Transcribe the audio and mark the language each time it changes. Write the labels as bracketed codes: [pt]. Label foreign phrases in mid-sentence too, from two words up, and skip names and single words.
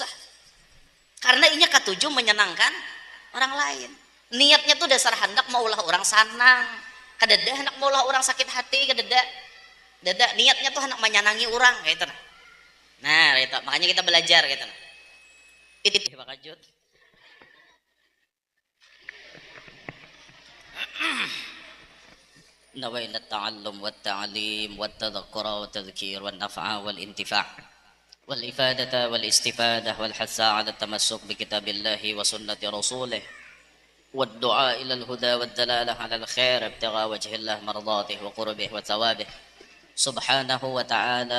[bjn] Karena inya ketujuh menyenangkan orang lain. Niatnya tuh dasar hendak maulah orang sanang. Kadada hendak maulah orang sakit hati, kadada. Niatnya tuh hendak menyenangi orang kayak itu. Nah, itu makanya kita belajar gitu. Itu bakajut. [ar] نوينا التعلم والتعليم والتذكر والتذكير والنفع والانتفاع والإفادة والاستفادة والحث على التمسك بكتاب الله وسنة رسوله والدعاء إلى الهدى والدلالة على الخير ابتغاء وجه الله مرضاته وقربه وثوابه سبحانه وتعالى.